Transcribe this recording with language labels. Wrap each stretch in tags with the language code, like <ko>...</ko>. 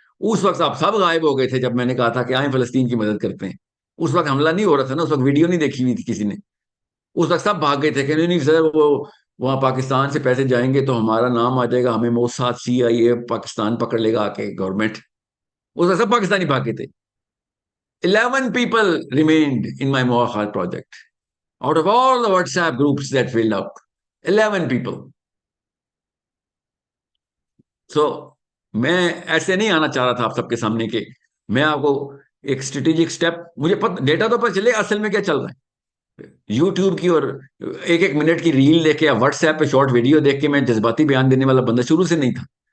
<ur>اس وقت آپ سب غائب ہو گئے تھے جب میں نے کہا تھا کہ آئیں فلسطین کی مدد کرتے ہیں. اس وقت حملہ نہیں ہو رہا تھا نا, اس وقت ویڈیو نہیں دیکھی ہوئی تھی کسی نے. اس وقت سب بھاگ گئے تھے کہ نہیں سر, وہ وہاں پاکستان سے پیسے جائیں گے تو ہمارا نام آ جائے گا, ہمیں موساد CIA پاکستان پکڑ لے گا آ کے, گورنمنٹ. اس وقت سب پاکستانی بھاگے تھے.</ur> <en>11 people remained in my Moakhal project. Out of all the WhatsApp groups that filled up, 11 people.</en> <ur>So, میں ایسے نہیں آنا چاہ رہا تھا آپ سب کے سامنے کہ میں آپ کو ایک اسٹریٹجک سٹیپ, مجھے ڈیٹا تو پتہ چلے اصل میں کیا چل رہا ہے. یوٹیوب کی اور 1 منٹ کی ریل دیکھ کے یا واٹس ایپ پہ شارٹ ویڈیو دیکھ کے میں جذباتی بیان دینے والا بندہ شروع سے نہیں تھا.</ur>